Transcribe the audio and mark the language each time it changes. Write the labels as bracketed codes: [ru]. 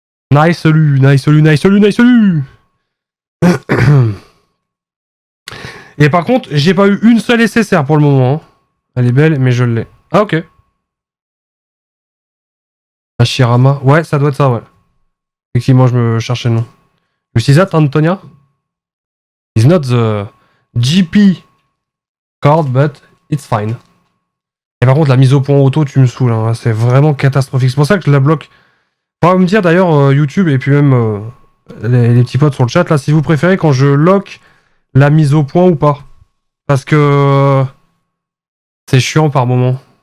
[fr] Nice salut, nice salut, nice salut, nice salut. Et par contre, j'ai pas eu une seule SSR pour le moment. Hein. Elle est belle, mais je l'ai. Ah ok. Hashirama. Ouais, ça doit être ça, ouais. Effectivement, je me cherchais le nom. [en] You see that, Antonia? It's not the GP card, but it's fine. [fr] Et par contre, la mise au point auto, tu me saoules. Hein. C'est vraiment catastrophique. C'est pour ça que je la bloque. On va me dire d'ailleurs, YouTube et puis même les petits potes sur le chat, là, si vous préférez quand je lock la mise au point ou pas. Parce que c'est chiant par moment.